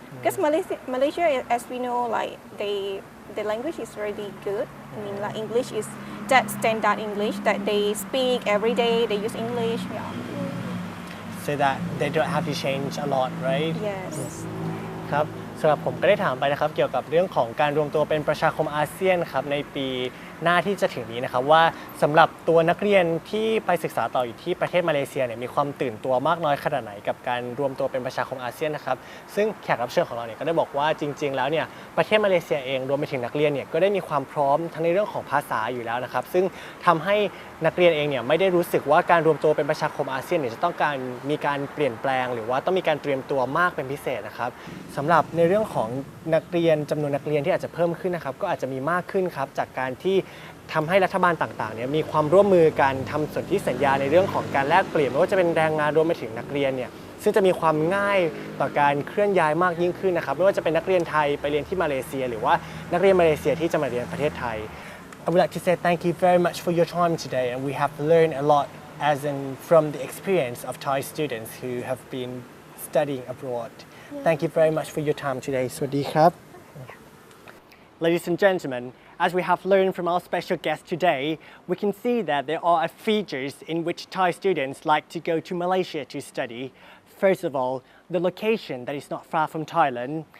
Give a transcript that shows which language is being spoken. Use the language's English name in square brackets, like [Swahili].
[English] Because Malaysia, as we know, like the language is really good. I mean, like English is that standard English that they speak every day. They use English. Yeah. So that they don't have to change a lot, right? Yes. [Thai] ครับสำหรับผมก็ได้ถามไปนะครับเกี่ยวกับเรื่องของการรวมตัวเป็นประชาคมอาเซียนครับในปี หน้าที่จะถึงนี้นะครับว่าสำหรับตัวนักเรียนที่ไปศึกษาต่ออยู่ที่ประเทศมาเลเซียเนี่ยมีความตื่นตัวมากน้อยขนาดไหนกับการรวมตัวเป็นประชาคมอาเซียนนะครับซึ่งแขกรับเชิญของเราเนี่ยก็ได้บอกว่าจริงๆแล้วเนี่ยประเทศมาเลเซียเองรวมไปถึงนักเรียนเนี่ยก็ได้มีความพร้อมทั้งในเรื่องของภาษาอยู่แล้วนะครับซึ่งทำให้ นักเรียนเองเนี่ยไม่ได้รู้สึกว่าการรวมตัวเป็นประชาคมอาเซียนเนี่ยจะต้องการมีการเปลี่ยนแปลงหรือว่าต้องมีการเตรียมตัวมากเป็นพิเศษนะครับสำหรับในเรื่องของนักเรียนจำนวนนักเรียนที่อาจจะเพิ่มขึ้นนะครับก็อาจจะมีมากขึ้นครับจากการที่ ทำให้รัฐบาลต่างๆเนี่ยมีความร่วมมือกันทำสนธิสัญญาในเรื่องของการแลกเปลี่ยนไม่ว่าจะเป็นแรงงานรวมไปถึงนักเรียนเนี่ยซึ่งจะมีความง่ายต่อการเคลื่อนย้ายมากยิ่งขึ้นนะครับไม่ว่าจะเป็นนักเรียนไทยไปเรียนที่มาเลเซียหรือว่านักเรียนมาเลเซียที่จะมาเรียนประเทศไทย [English] I would like to say thank you very much for your time today and we have learned a lot as in from the experience of Thai students who have been studying abroad. Thank you very much for your time today. [Thai] สวัสดีครับ [English] Ladies and gentlemen, as we have learned from our special guest today, we can see that there are features in which Thai students like to go to Malaysia to study. First of all, the location that is not far from Thailand.